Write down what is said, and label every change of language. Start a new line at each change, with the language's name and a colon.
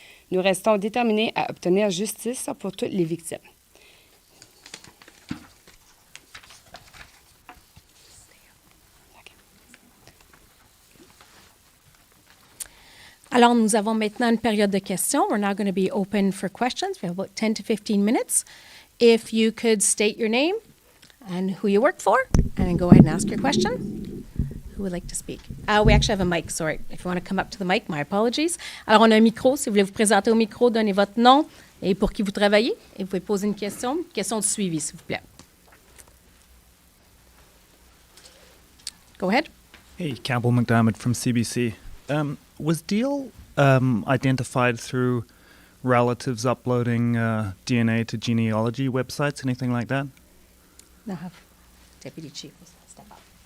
French: Nous restons déterminés à obtenir justice pour toutes les victimes. Alors, nous avons maintenant une période de questions.
English: We're now going to be open for questions. We have about 10 to 15 minutes. If you could state your name and who you work for, and then go ahead and ask your question. Who would like to speak? We actually have a mic, sorry. If you want to come up to the mic, my apologies.
French: Alors, on a un micro. Si vous voulez vous présenter au micro, donnez votre nom et pour qui vous travaillez. Et vous pouvez poser une question de suivi, s'il vous plaît.
English: Go ahead. Hey, Campbell McDermott from CBC. Was Deal identified through relatives uploading DNA to genealogy websites, anything like that? Now have Deputy Chief step up.